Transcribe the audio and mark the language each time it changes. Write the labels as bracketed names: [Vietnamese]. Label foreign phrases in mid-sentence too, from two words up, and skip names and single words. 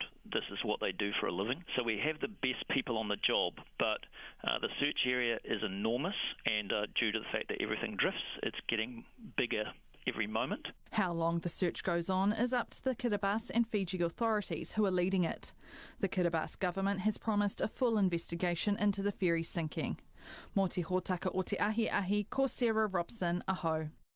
[English] This is what they do for a living. So we have the best people on the job, but the search area is enormous, and due to the fact that everything drifts, it's getting bigger every moment. How long the search goes on is up to the Kiribati and Fiji authorities who are leading it. The Kiribati government has promised a full investigation into the ferry sinking. [Māori] Mō te hōtaka o te ahi, ko Sarah Robson, aho.